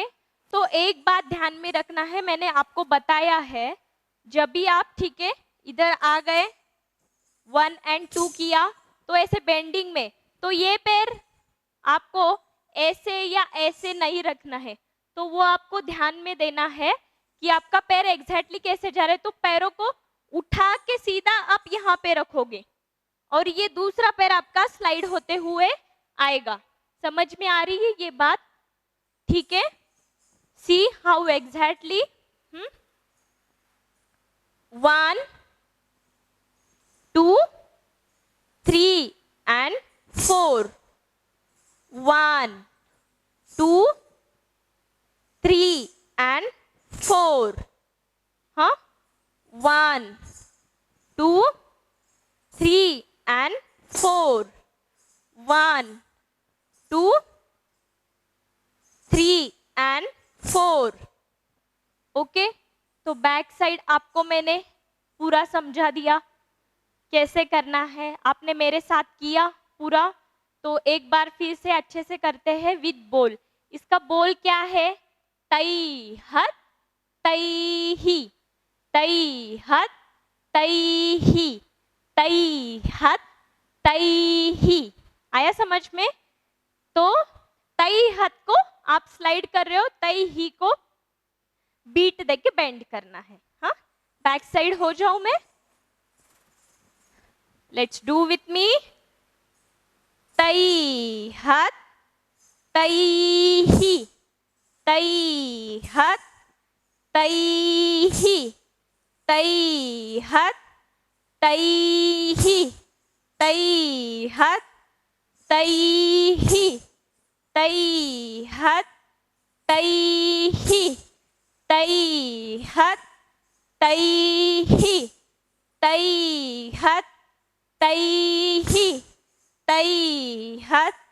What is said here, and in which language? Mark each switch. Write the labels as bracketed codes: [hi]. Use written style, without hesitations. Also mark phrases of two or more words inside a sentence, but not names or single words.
[hi] तो एक बात ध्यान में रखना है, मैंने आपको बताया है, जब भी आप, ठीक है, इधर आ गए 1 and 2 किया, तो ऐसे बेंडिंग में, तो ये पैर आपको ऐसे या ऐसे नहीं रखना है, तो वो आपको ध्यान में देना है कि आपका पैर एग्जैक्टली कैसे जा रहा है। तो पैरों को उठा के सीधा आप यहाँ पे रखोगे, और ये दूसरा पैर आपका स्लाइड होते हुए आएगा। समझ में आ रही है ये बात? ठीक है, [en] see how exactly [hi] 1 2 3 and 4, 1 2 3 and 4। हाँ, 1 2 3 and 4, 1 2 3 and 4। ओके, तो [en] back side [hi] आपको मैंने पूरा समझा दिया कैसे करना है, आपने मेरे साथ किया पूरा। तो एक बार फिर से अच्छे से करते हैं विद बोल। इसका बोल क्या है? तई हत तई ही, तई हत तई ही, तई हत तई ही। आया समझ में? तो तई हत को आप स्लाइड कर रहे हो, तई ही को बीट देके बेंड करना है। हाँ, [en] back side [hi] हो जाऊं मैं? [en] let's do with me. तई हत तई ही, तई हत तई ही, तई हत तई ही, तई हत तई ही, तई हत तई ही, तई हत तई ही, तई हत तई ही, तई हत